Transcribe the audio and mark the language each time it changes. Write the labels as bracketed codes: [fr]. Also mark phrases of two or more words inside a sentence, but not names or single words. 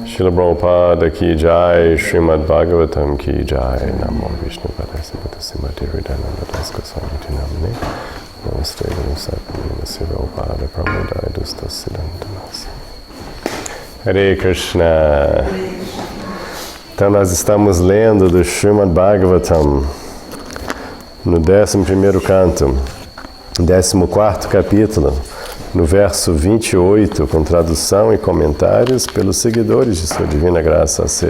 [sa] Srila Prabhupada ki jai, Srimad Bhagavatam ki jai, Namo Vishnu Padasya Simati Hridayananda Das Goswami Namne, Namaste Guru Satguru Namaste Prabhupada Pramodaya Dustas Siddhantamas. Hare Krishna. [pt] Então nós estamos lendo do Srimad Bhagavatam no 11º canto, 14º capítulo, no verso 28, com tradução e comentários pelos seguidores de Sua Divina Graça, C.